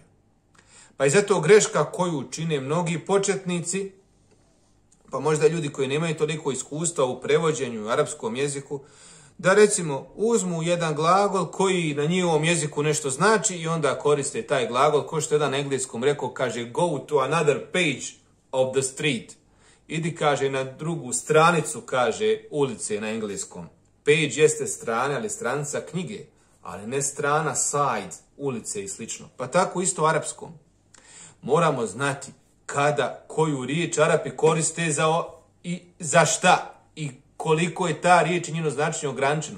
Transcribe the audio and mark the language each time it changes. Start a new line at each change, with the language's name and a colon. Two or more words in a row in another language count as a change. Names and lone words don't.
Bosnian: Pa i zato greška koju čine mnogi početnici, pa možda ljudi koji nemaju toliko iskustva u prevođenju u arapskom jeziku, da recimo uzmu jedan glagol koji na njihovom jeziku nešto znači i onda koriste taj glagol, ko što jedan na engleskom rekao, kaže
English: go to another page of the street.
Bosnian: Idi, kaže, na drugu stranicu, kaže, ulice na engleskom. Page jeste strana, ali stranica knjige, ali ne strana side, ulice i slično. Pa tako isto u arapskom. Moramo znati kada, koju riječ Arapi koriste za šta i koliko je ta riječ i njeno značenje ograničeno.